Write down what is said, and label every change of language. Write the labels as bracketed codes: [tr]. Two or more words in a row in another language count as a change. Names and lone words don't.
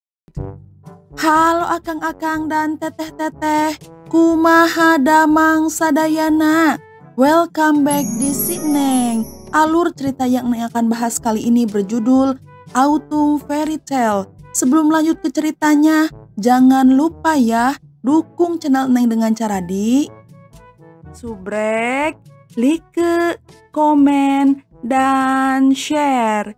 [su] Halo akang-akang dan teteh-teteh, kumaha damang sadayana. [en] Welcome back di Sineng. [id] Alur cerita yang Neng akan bahas kali ini berjudul Autumn Fairy Tale. Sebelum lanjut ke ceritanya, jangan lupa ya dukung channel Neng dengan cara di subrek, like, komen, dan share.